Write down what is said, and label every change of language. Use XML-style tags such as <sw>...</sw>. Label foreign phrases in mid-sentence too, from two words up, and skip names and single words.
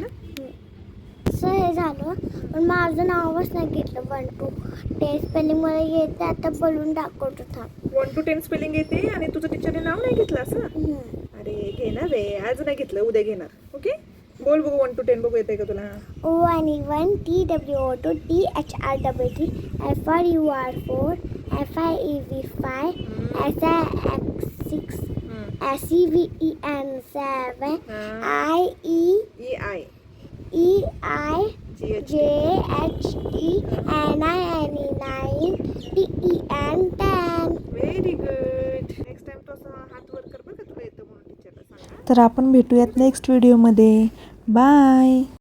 <mr>असं हे झालं. पण माझं नावच नाही घेतलं. 1 to 10 स्पेलिंग मला येते, आता बोलून दाखवतो थांब. 1 to 10 स्पेलिंग येते आणि तुझं टीचरने नाव नाही घेतलं असं. अरे घेणार रे, आज नाही घेतलं, उद्या घेणार. ओके, बोल बघू 1 to 10 बघू येते का तुला.</mr> <en>O-N-E-1 T-W-O-2 T-H-R-W-T F-R-U-R-4 F-I-E-V-5 S-I-X-6 S-E-V-E-N-7 E-I I-E-I-J-H-E-N-I-N-E 9 T-E-N 10. Very good. next time</en> <mr>तो असं हात वर कर बरं का, तुला येतं म्हणून टीचरला सांग. तर आपण भेटूयात नेक्स्ट व्हिडिओमध्ये. बाय.</mr>